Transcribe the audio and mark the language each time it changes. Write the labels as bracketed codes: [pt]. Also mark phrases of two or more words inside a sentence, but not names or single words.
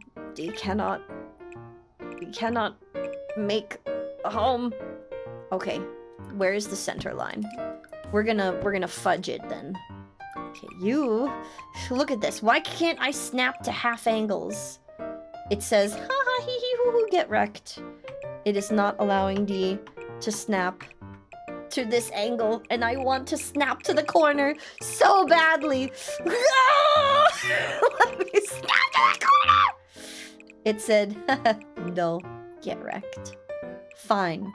[en] Dee cannot... We cannot make a home. Okay, where is the center line? We're gonna fudge it then. Okay, you... Look at this. Why can't I snap to half angles? It says, ha ha hee hee hoo hoo, get wrecked. It is not allowing Dee to snap to this angle, and I want to snap to the corner so badly. Let me snap to the corner! It said, no, get wrecked. Fine.